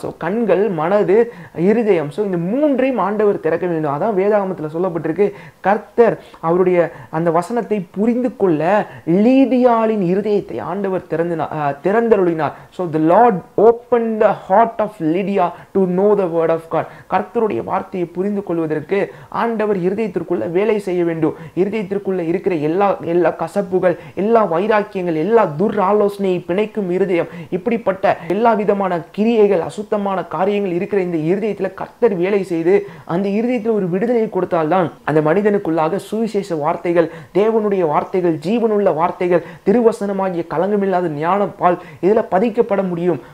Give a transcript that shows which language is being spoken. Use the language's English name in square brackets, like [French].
[Tamil] So கண்கள், மனது, இருதயம். ஸோ இந்த 3ஐயும் ஆண்டவர் திறக்க வேண்டும். அதான் வேதாகமத்தில் சொல்லப்பட்டிருக்கு. கர்த்தர் அவருடைய அந்த வசனத்தை புரிந்து கொள்ள லீதியாளின் இருதயத்தை ஆண்டவர் திறந்தருளினார். [English] So the Lord opened the heart of Lydia to know the word of God. [Tamil] கர்த்தருடைய வார்த்தையை புரிந்து கொள்வதற்கு ஆண்டவர் இருதயத்திற்குள்ள வேலை செய்ய வேண்டும். இருதயத்திற்குள்ள இருக்கிற எல்லா கசப்புகள், எல்லா வைராக்கியங்கள், எல்லா துராலோசனையை பிணைக்கும் இருதயம், இப்படிப்பட்ட எல்லா விதமான கிரியைகள், அசுத்தமான காரியங்கள் இருக்கிற இந்த இருதயத்தில் கர்த்தர் வேலை செய்து அந்த இருதயத்தில் ஒரு விடுதலையை கொடுத்தால்தான் அந்த மனிதனுக்குள்ளாக சுவிசேஷ வார்த்தைகள், தேவனுடைய வார்த்தைகள், ஜீவனுள்ள வார்த்தைகள், திருவசனமாகிய கலங்கமில்லாத ஞானப்பால் இதில் பதிக்கப்பட முடியும்.